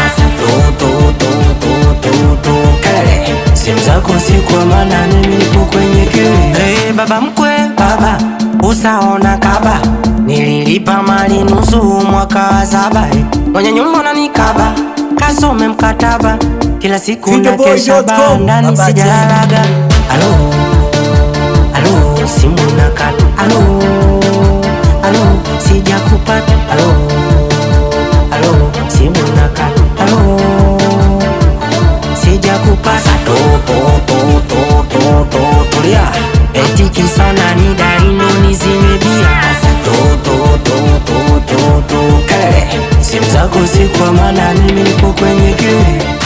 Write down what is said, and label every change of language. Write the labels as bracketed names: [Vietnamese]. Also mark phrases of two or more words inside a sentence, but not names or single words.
[Swahili] Asa to, to, to, to, to, to. Kelele, simu zako si kwa maana mimi nipo kwenye kelele. Hey, baba mkwe, baba, usaona kaba. Nililipa mali nusu mwaka wa saba, eh. Mwenye nyumba unanikaba, kasome mkataba. Kila siku [English] Feed the boy [Swahili] nakesha dot com, bandani, Baba J. sijalalaga. Alo, alo, simu nakata. Alo, alo, sijakupata. Alo, alo, simu nakata. Alo, sijakupata. To, to, to, to, to, to, tulia. Eti kisa nani dai ndo nizinywe bia. To, to, to, to, to, to. Kelele, simu zako si kwa maana mimi nipo kwenye kelele.